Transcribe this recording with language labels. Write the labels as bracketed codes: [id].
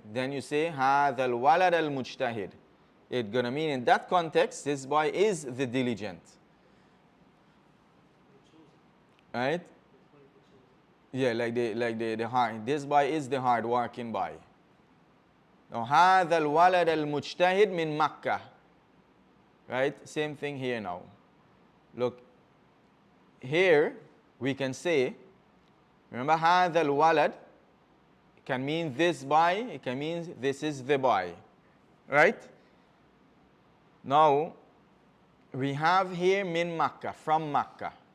[en] Then you say, [ar] هذا الولد المجتهد. [en] It's going to mean in that context, this boy is the diligent. Right? Yeah, like the hard. This boy is the hard-working boy. Now, [ar] هذا الولد المجتهد من مكة. [en] Right? Same thing here now. Look, here we can say, remember [ar] هذا الولد [en] can mean this boy, it can mean this is the boy. Right? Now, we have here [ar] min [en] Makkah, from Makkah.